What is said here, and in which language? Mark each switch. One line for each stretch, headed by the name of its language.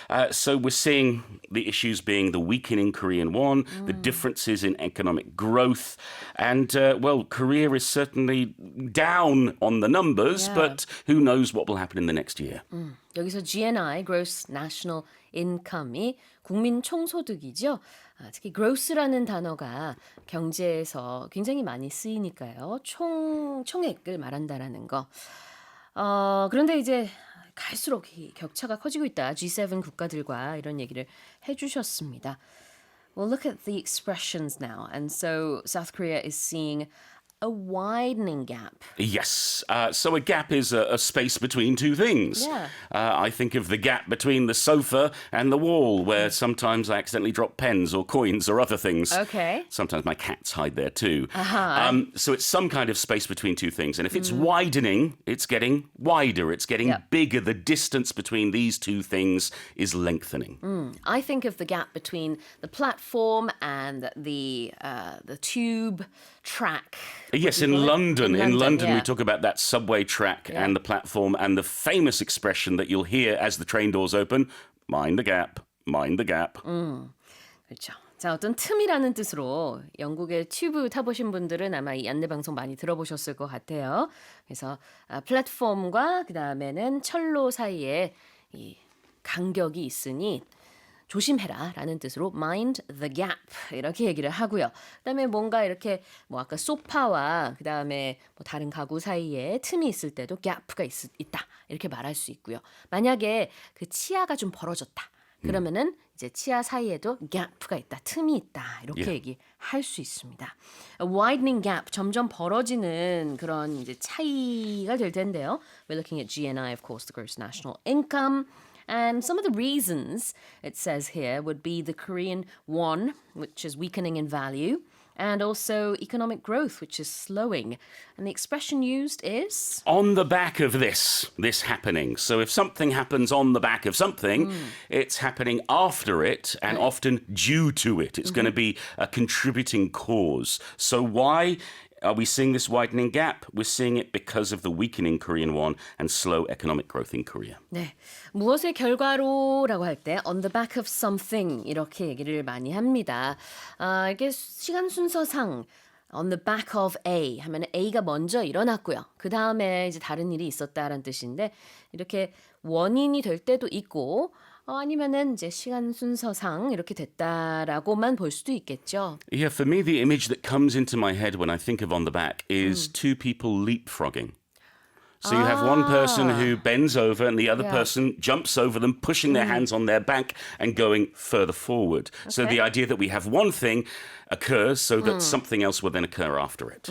English: So we're seeing the issues being the weakening Korean won, the differences in economic growth, and, well, Korea is certainly down on the numbers, but who knows what will happen in the next year.
Korean: 여기서 GNI, Gross National Income이 국민 총소득이죠. 특히 gross라는 단어가 경제에서 굉장히 많이 쓰이니까요. 총액을 말한다라는 거. 그런데 이제 갈수록 이 격차가 커지고 있다. G7 국가들과 이런 얘기를 해주셨습니다.
English: Well, look at the expressions now. And so South Korea is seeing a widening gap. Yes. So a gap is a space between two things. Yeah. I think of the gap between the sofa and the wall where sometimes I accidentally drop pens or coins or other things. Okay. Sometimes my cats hide there too. Uh-huh. So it's some kind of space between two things. And if it's widening, it's getting wider. It's getting bigger. The distance between these two things is lengthening. I think of the gap between the platform and the tube track. Yes, in London. In London, yeah. we talk about that subway track and the platform and the famous expression that you'll hear as the train doors open, mind the gap, mind the gap.
Korean: 그렇죠. 자, 어떤 틈이라는 뜻으로 영국의 튜브 타보신 분들은 아마 이 안내방송 많이 들어보셨을 것 같아요. 그래서 플랫폼과 그 다음에는 철로 사이에 이 간격이 있으니 조심해라 라는 뜻으로
English: mind the gap
Korean: 이렇게 얘기를 하고요. 그다음에 뭔가 이렇게 뭐 아까 소파와 그다음에 뭐 다른 가구 사이에 틈이 있을 때도 gap가 있다 이렇게 말할 수 있고요. 만약에 그 치아가 좀 벌어졌다. 그러면은 이제 치아 사이에도 gap가 있다, 틈이 있다 이렇게 얘기할 수 있습니다.
English: A widening gap,
Korean: 점점 벌어지는 그런 이제 차이가 될 텐데요.
English: We're looking at GNI, of course, the gross national income. And some of the reasons, it says here, would be the Korean won, which is weakening in value, and also economic growth, which is slowing. And the expression used is? On the back of this happening. So if something happens on the back of something, it's happening after it and often due to it. It's going to be a contributing cause. So why are we seeing this widening gap? We're seeing it because of the weakening Korean won and slow economic growth in Korea.
Korean: 네, 무엇의 결과로라고 할 때
English: on the back of something
Korean: 이렇게 얘기를 많이 합니다. 이게 시간 순서상
English: on the back of A
Korean: 하면 A가 먼저 일어났고요. 그 다음에 이제 다른 일이 있었다라는 뜻인데 이렇게 원인이 될 때도 있고 아니면은 이제 시간 순서상 이렇게 됐다라고만 볼 수도 있겠죠.
English: Yeah, for me, the image that comes into my head when I think of on the back is two people leapfrogging. So you have one person who bends over and the other person jumps over them, pushing their hands on their back and going further forward. Okay. So the idea that we have one thing occurs so that something else will then occur after it.